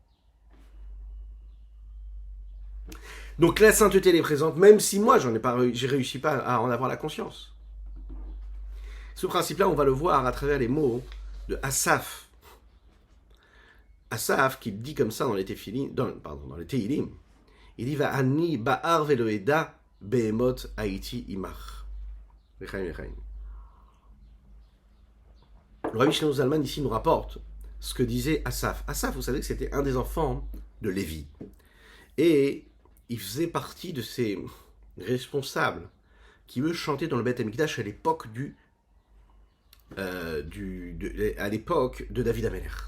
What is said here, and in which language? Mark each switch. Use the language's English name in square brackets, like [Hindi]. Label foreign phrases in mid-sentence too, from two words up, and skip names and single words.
[French] Donc la sainteté elle est présente, même si moi j'ai réussi pas à en avoir la conscience. Ce principe-là, on va le voir à travers les mots de Asaph. Asaph qui dit comme ça dans les Tehilim, il dit [Hebrew] ואני בער ולא אדע בהמות הייתי עמך. [French] Le Rabbi Shlomo Zalman ici nous rapporte ce que disait Asaph. Asaph, vous savez que c'était un des enfants de Lévi. Et il faisait partie de ces responsables qui, eux, chantaient dans le [Hebrew] בית המקדש [French] à l'époque à l'époque de [Hebrew] דוד המלך.